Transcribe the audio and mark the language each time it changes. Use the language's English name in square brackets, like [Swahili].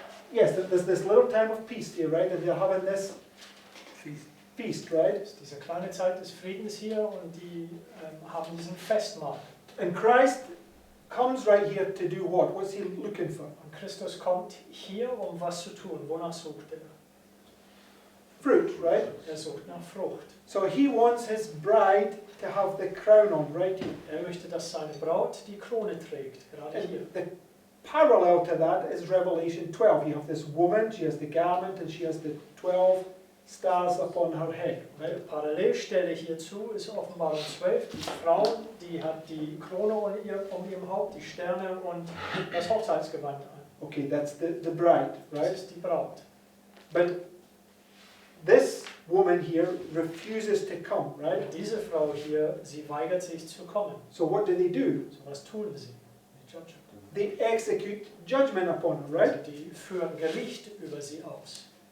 [English] Yes, there's this little time of peace here, right? And they're having this feast, right? [German] Das ist diese kleine Zeit des Friedens hier und die haben diesen Festmahl. [English] And Christ comes right here to do what? What's he looking for? [German] Und Christus kommt hier, um was zu tun. Wonach sucht er? [English] Fruit, right? [German] Er sucht nach Frucht. [English] So he wants his bride to have the crown on right here. [German] Er möchte, dass seine Braut die Krone trägt, gerade hier. [English] And the parallel to that is Revelation 12. You have this woman, she has the garment, and she has the 12 stars upon her head. [German] Eine Parallelstelle hierzu ist Offenbarung 12. Die Frau, die hat die Krone um ihrem Haupt, die Sterne und das Hochzeitsgewand an. [English] Okay, that's the bride, [German] Das [English] right? [German] ist die Braut. [English] But this woman here refuses to come, right? [German] Und diese Frau hier, sie weigert sich zu kommen. [English] So what do? [German] So was tun sie? Die judgen. [English] They execute judgment upon her, right? [German] Also die führen Gericht über sie aus.